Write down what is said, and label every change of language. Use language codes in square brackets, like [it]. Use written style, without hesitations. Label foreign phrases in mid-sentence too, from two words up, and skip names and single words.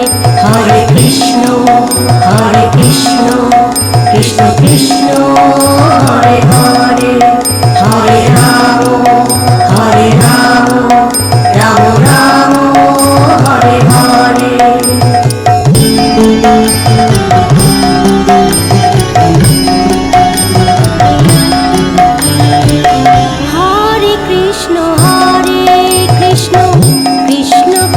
[sa] হরে কৃষ্ণ কৃষ্ণ কৃষ্ণ হরে হরে হরে রাম রাম রাম হরে হরে হরে কৃষ্ণ কৃষ্ণ কৃষ্ণ কৃষ্ণ হরে হরে হরে রাম রাম রাম হরে হরে হরে কৃষ্ণ কৃষ্ণ কৃষ্ণ কৃষ্ণ হরে হরে হরে কৃষ্ণ কৃষ্ণ কৃষ্ণ কৃষ্ণ কৃষ্ণ হরে হরে হরে কৃষ্ণ কৃষ্ণ কৃষ্ণ কৃষ্ণ হরে হরে হরে কৃষ্ণ কৃষ্ণ কৃষ্ণ কৃষ্ণ হরে হরে হরে কৃষ্ণ কৃষ্ণ কৃষ্ণ কৃষ্ণ